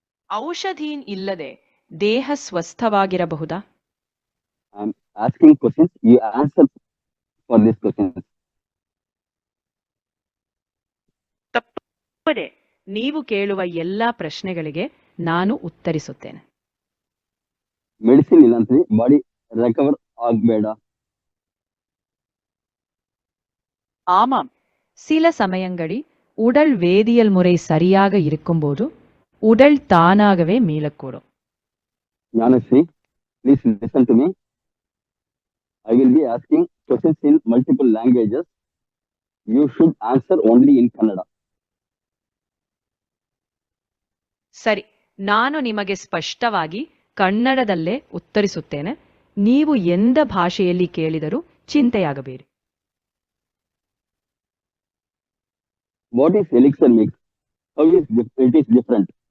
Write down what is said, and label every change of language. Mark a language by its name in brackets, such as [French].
[Kannada] ಔಷಧಿ ಇಲ್ಲದೆ ದೇಹ ಸ್ವಸ್ಥವಾಗಿರಬಹುದಾ? [English] I am asking questions, you answer for this questions. [Kannada] ತಪ್ಪದೆ ನೀವು ಕೇಳುವ ಎಲ್ಲಾ ಪ್ರಶ್ನೆಗಳಿಗೆ ನಾನು ಉತ್ತರಿಸುತ್ತೇನೆ. [English] medicine [Tamil] இல்லாமல் [English] body recover [Tamil] ஆகಬೇಡ? ஆமாம், சில சமயங்களில் உடல் வேதியியல் முறை சரியாக இருக்கும்போது உடல் தானாகவே மீளக்கூடும். [English] Gnanashree, please listen to me. I will be asking questions in multiple languages. You should answer only in Kannada. [Kannada] ಸರಿ, ನಾನು ನಿಮಗೆ ಸ್ಪಷ್ಟವಾಗಿ ಕನ್ನಡದಲ್ಲೇ ಉತ್ತರಿಸುತ್ತೇನೆ. ನೀವು ಎಂದ ಭಾಷೆಯಲ್ಲಿ ಕೇಳಿದರೂ ಚಿಂತೆಯಾಗಬೇಡಿ. [English] What is elixir mix? How is it is different?